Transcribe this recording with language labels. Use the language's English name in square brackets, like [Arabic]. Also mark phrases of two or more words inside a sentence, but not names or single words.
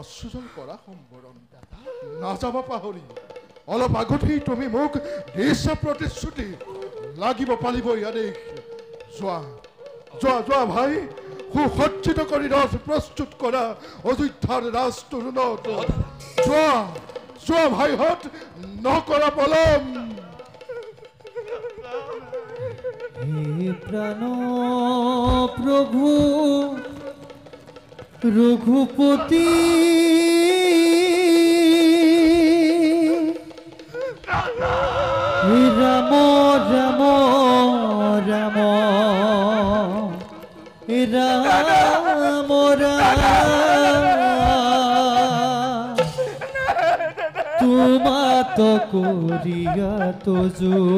[Assamese] কৰা সম্বৰণ নাযাবা পাহৰি অলপ আগতেই তুমি মোক দিছা প্ৰতিশ্ৰুতি লাগিব পালিব আদেশ যোৱা যোৱা যোৱা ভাই সুসজ্জিত কৰি ৰথ প্ৰস্তুত কৰা অযোধ্যাৰ ৰাজ তৰুণত যোৱা যোৱা ভাইহঁত নকৰা পলম হে প্রাণ প্রভু রঘুপতি হে রাম রাম রাম হে রাম রাম তোমাত করিয়া তোজো